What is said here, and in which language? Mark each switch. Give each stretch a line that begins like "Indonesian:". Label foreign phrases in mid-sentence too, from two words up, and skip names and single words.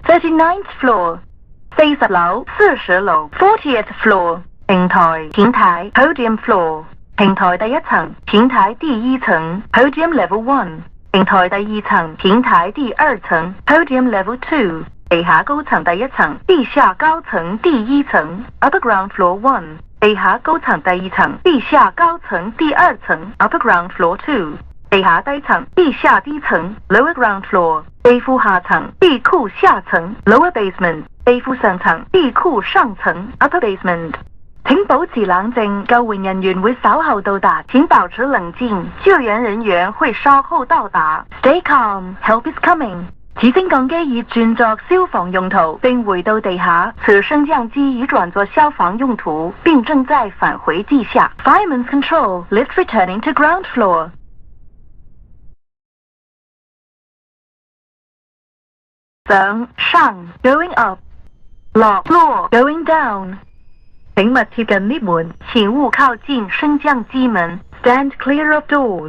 English: 39th floor，
Cantonese: 40樓40樓
English: 40th floor，
Cantonese: 平台
English: podium floor，
Cantonese: 平台第一層平台第一層
English: podium level 1，
Cantonese: 平台第二層平台第二層
English: podium level 2，
Cantonese: 地下高層第一層地下高層第一層
English: upper ground floor 1，
Cantonese: 地下高層第二層地下高層第二層
English: upper ground floor 2，
Cantonese: 地下低層地下低層
English: lower ground floor，
Cantonese: 地庫下層地庫下層
English: lower basement，
Cantonese: 地庫上層地庫上層
English: upper basement。
Cantonese: 請保持冷靜，救援人員會稍後到達。請保持冷靜，救援人員會稍後到達。
English: Stay calm, help is coming。
Cantonese: 此升降機已轉作消防用途，並回到地下。此升降機已轉作消防用途，並正在返回地下。
English: Fireman's control, lift returning to ground floor。
Cantonese: 上
English: going up，
Cantonese: 落
English: going down。
Cantonese: 請勿貼近 lift 門，請勿靠近升降機門。
English: Stand clear of doors。